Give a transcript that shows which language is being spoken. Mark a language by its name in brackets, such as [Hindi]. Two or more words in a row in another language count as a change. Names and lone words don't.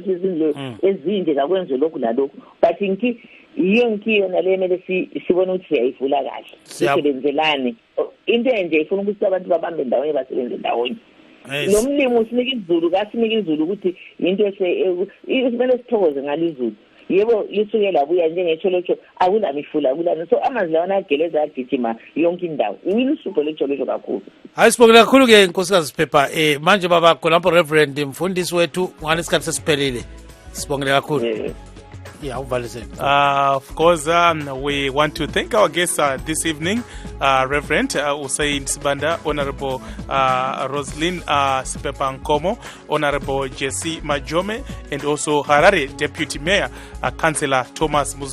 [North Ndebele] izindlu ezinje kakwenze lokhu lalokhu but yonke nale emele sibone ukuthi siyayivula kahle sisebenzelane into enje ifuna ukuthi abantu babambe ndawonye basebenze ndawonye lo mlimo usinika izulu kasinika izulu ukuthi into kumele sithokoze ngalizulu yebo lisuke labuya njengecholotsho akulamifula akulani so amanzi lawana ageleza agijima yonke indawo iwilusupho lecholotsho kakhulu hayi sibongela kakhulu ke nkosikazi Phepha manje baba khonapho reverend mfundisi wethu ngani isikhathi sesiphelile sibongela kakhulu Yeah, [English] of course, we want to thank our guests this evening, Reverend Hussein Sibanda, Honorable Roslyn Sipepa Nkomo, Honorable Jesse Majome, and also Harare Deputy Mayor, Councillor Thomas Muzua.